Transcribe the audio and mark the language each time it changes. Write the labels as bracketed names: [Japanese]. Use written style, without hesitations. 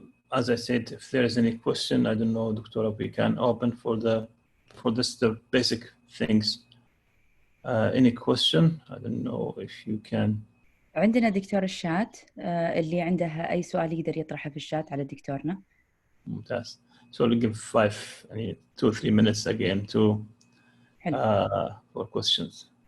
[English] As I said, if there is any question, I don't know, Dr. we can open for the basic things. Any question? I don't know if you can. [Arabic] عندنا دكتور الشات اللي عنده أي سؤال يقدر يطرحه في الشات على دكتورنا. ممتاز. [English] So we'll give 2-3 minutes again to for questions.